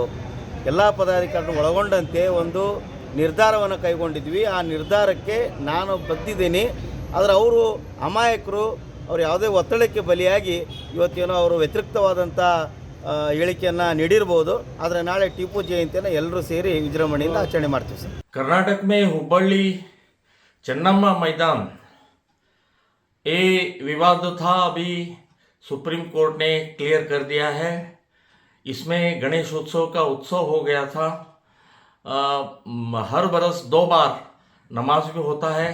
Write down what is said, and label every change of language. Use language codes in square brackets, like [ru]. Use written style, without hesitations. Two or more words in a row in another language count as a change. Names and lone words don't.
[kn] ಎಲ್ಲ ಪದಾಧಿಕಾರಿಗಳು ಒಳಗೊಂಡಂತೆ ಒಂದು ನಿರ್ಧಾರವನ್ನು ಕೈಗೊಂಡಿದ್ವಿ. ಆ ನಿರ್ಧಾರಕ್ಕೆ ನಾನು ಬದ್ದಿದ್ದೀನಿ. ಆದರೆ ಅವರು ಅಮಾಯಕರು, ಅವರು ಯಾವುದೇ ಒತ್ತಡಕ್ಕೆ ಬಲಿಯಾಗಿ ಇವತ್ತೇನೋ ಅವರು ವ್ಯತಿರಿಕ್ತವಾದಂಥ ಹೇಳಿಕೆಯನ್ನು ನೀಡಿರ್ಬೋದು. ಆದರೆ ನಾಳೆ ಟಿಪ್ಪು ಜಯಂತಿಯನ್ನು ಎಲ್ಲರೂ ಸೇರಿ ವಿಜೃಂಭಣೆಯಿಂದ ಆಚರಣೆ ಮಾಡ್ತೀವಿ ಸರ್. [hi] कर्नाटक में हुबली चन्नम्मा मैदान ये विवाद था, अभी सुप्रीम कोर्ट ने क्लियर कर दिया है. इसमें गणेश उत्सव का उत्सव हो गया था. हर बरस 2 बार नमाज भी होता है.